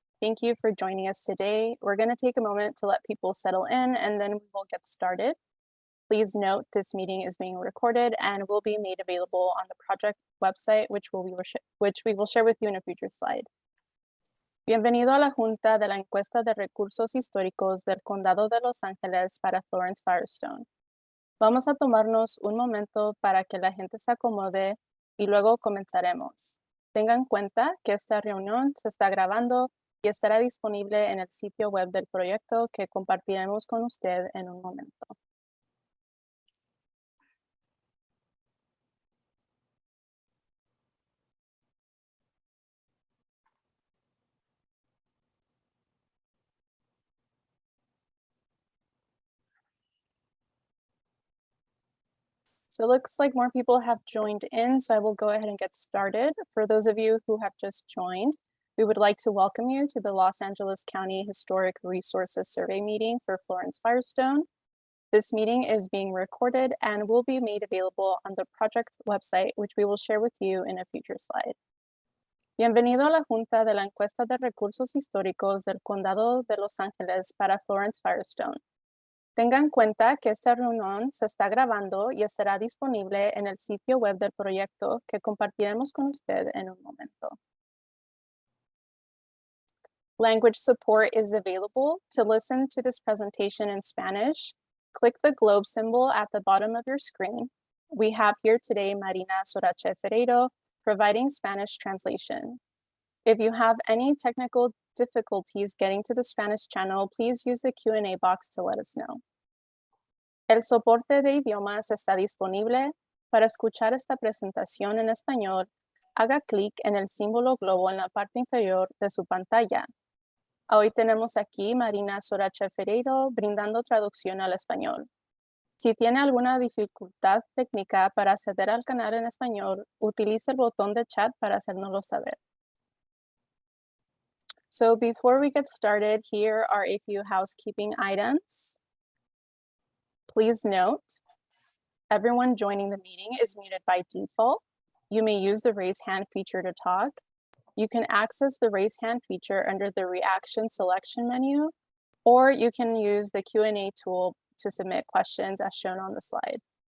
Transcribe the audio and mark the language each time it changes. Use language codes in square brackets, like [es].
[en] Thank you for joining us today. We're going to take a moment to let people settle in and then we will get started. Please note this meeting is being recorded and will be made available on the project website, which we will share with you in a future slide. [es] Bienvenido a la Junta de la Encuesta de Recursos Históricos del Condado de Los Ángeles para Florence-Firestone. Vamos a tomarnos un momento para que la gente se acomode y luego comenzaremos. Tengan en cuenta que esta reunión se está grabando y estará disponible en el sitio web del proyecto que compartiremos con usted en un momento. [en] So it looks like more people have joined in, so I will go ahead and get started. For those of you who have just joined, we would like to welcome you to the Los Angeles County Historic Resources Survey meeting for Florence-Firestone. This meeting is being recorded and will be made available on the project website, which we will share with you in a future slide. [es] Bienvenido a la Junta de la Encuesta de Recursos Históricos del Condado de Los Ángeles para Florence-Firestone. Tenga en cuenta que esta reunión se está grabando y estará disponible en el sitio web del proyecto que compartiremos con usted en un momento. [en] Language support is available. To listen to this presentation in Spanish, click the globe symbol at the bottom of your screen. We have here today Marina Sorache Ferreiro providing Spanish translation. If you have any technical difficulties getting to the Spanish channel, please use the Q&A box to let us know. [es] El soporte de idiomas está disponible. Para escuchar esta presentación en español, haga clic en el símbolo globo en la parte inferior de su pantalla. Hoy tenemos aquí Marina Sorache Ferreiro brindando traducción al español. Si tiene alguna dificultad técnica para acceder al canal en español, utilice el botón de chat para hacérnoslo saber. [en] So before we get started, here are a few housekeeping items. Please note, everyone joining the meeting is muted by default. You may use the raise hand feature to talk. You can access the raise hand feature under the reaction selection menu, or you can use the Q&A tool to submit questions as shown on the slide.